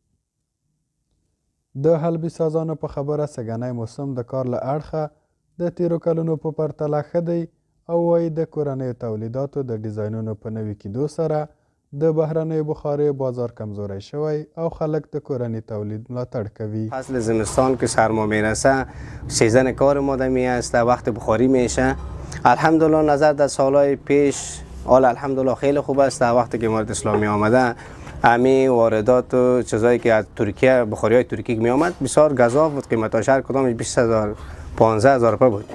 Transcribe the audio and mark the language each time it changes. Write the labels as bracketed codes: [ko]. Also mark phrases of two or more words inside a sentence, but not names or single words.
[ps] د حلبي سازانو په خبره سږنی موسم د کار له اړخه د تیرو کلونو په پرتله ښه دی او وایي د کورنیو تولیداتو د ډیزاینونو په نوي کېدو سره د بهرنیو بخاریو بازار کمزوری شوی او خلک د کورنی تولید ملاتړ کوي. [fa] فصل زمستان که سرما میرسه سیزن کار ما دمی است، وقت بخاری میشه. الحمدلله نظر در سالهای پیش حال الحمدلله خیلی خوب است. وقتی که امارت اسلامی آمده امی واردات و چیزایی که از ترکیه بخاری های ترکیه می آمد بسیار گزاف بود، قیمتاش هر کدامش 20000 15000 روپیه بود.